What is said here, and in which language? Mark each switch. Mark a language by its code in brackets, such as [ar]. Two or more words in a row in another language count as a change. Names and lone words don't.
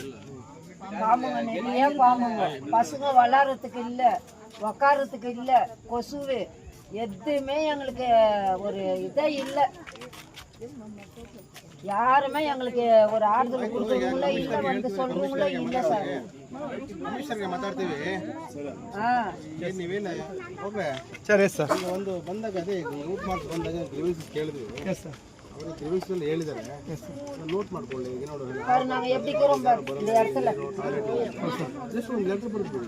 [ta] பாம்புங்க நிறைய பாம்புங்க. பசங்க விளாட்றதுக்கு இல்லை, உக்காரத்துக்கு இல்லை, கொசுவு எதுவுமே எங்களுக்கு ஒரு இதே இல்லை. யாருமே எங்களுக்கு ஒரு ஆறுதல் கொடுக்குறவங்களோ இல்லை, வந்து சொல்றவங்களோ இல்லை சார். [kn] ಸರಿ ಸರ್ ಒಂದು ಬಂದಾಗ ಅದೇ ರೂಟ್ ಮಾಡಿ ಬಂದಾಗ ಗ್ರೀವೆನ್ಸಸ್ ಕೇಳಿದ್ವಿ. [en] yes sir, [kn] ಅವರು ಗ್ರೀವೆನ್ಸಲ್ಲಿ ಹೇಳಿದ್ದಾರೆ, ನೋಟ್ ಮಾಡ್ಕೊಳ್ಳಿ. ಈಗ ನೋಡಿ ಜಸ್ಟ್ ಒಂದು ಲೆಟರ್ ಬರೆದ್ಬಿಡಿ.